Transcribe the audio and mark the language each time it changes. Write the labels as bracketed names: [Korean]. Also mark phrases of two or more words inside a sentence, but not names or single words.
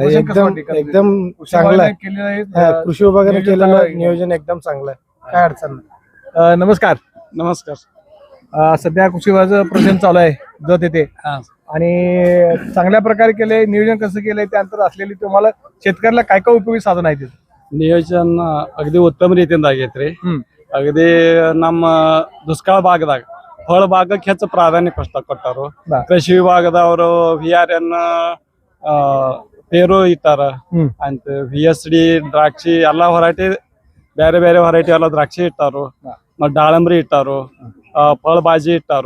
[Marathi] एकदम चांगलं आहे, कृषी विभागाने केलेलं नियोजन एकदम चांगलं आहे, काय अडचण नाही। नमस्कार। नमस्कार। सध्या कृषी विभागाचं प्रदर्शन चालू आहे जत येथे आणि चांगल्या प्रकारे केलंय, नियोजन कसं केलंय, त्यानंतर असलेली तुम्हाला शेतकऱ्याला काय काय उपयोगी साधन आहे? [Kannada] ನಿಯೋಜನ ಅಗದಿ ಉತ್ತಮ ರೀತಿಯಿಂದ ಆಗೈತ್ರಿ। ಅಗದಿ ನಮ್ಮ ದುಷ್ಕಾಳ ಭಾಗದಾಗ ಫಳ ಭಾಗಕ್ಕೆ ಹೆಚ್ಚು ಪ್ರಾಧಾನ್ಯ ಕೊಟ್ಟಾರು। ಕೃಷಿ ವಿಭಾಗದವರು VRN ಪೇರು ಇತ್ತಾರ ಅಂತ VSD ದ್ರಾಕ್ಷಿ ಎಲ್ಲಾ ಹೊರಟಿ ಬೇರೆ ಬೇರೆ ವೆರೈಟಿ ಎಲ್ಲ ದ್ರಾಕ್ಷಿ ಇಟ್ಟಾರು ಮತ್ತು ದಾಳಂಬ್ರಿ ಇಟ್ಟಾರು ಫಳಭಾಜಿ ಇಟ್ಟಾರು.